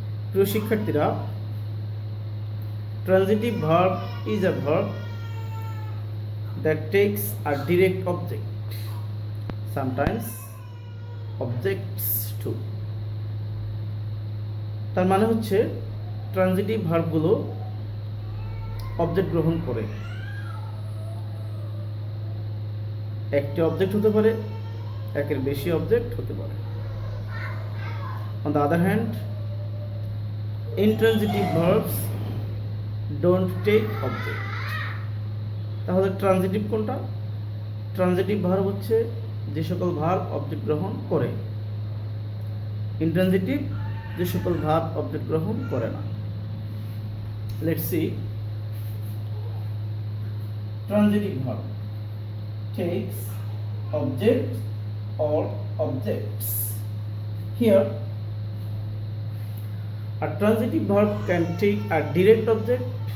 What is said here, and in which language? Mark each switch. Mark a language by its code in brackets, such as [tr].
[bn] প্রিয় শিক্ষার্থীরা, [en] transitive verb is a verb that takes a direct object, sometimes objects too. [bn] তার মানে হচ্ছে ট্রানজিটিভ ভার্বগুলো অবজেক্ট গ্রহণ করে। একটি অবজেক্ট হতে পারে, একের বেশি অবজেক্ট হতে পারে। [en] On the other hand, intransitive verbs don't take object. [bn] তাহলে ট্রানজিটিভ কোনটা? ট্রানজিটিভ ভার্ব হচ্ছে যে সকল ভার্ব অবজেক্ট গ্রহণ করে। ইন্ট্রানজিটিভ যে সকল ভার্ব অবজেক্ট গ্রহণ করে না। [en] Let's see. Transitive verb takes object or objects. Here, a transitive verb can take a direct object.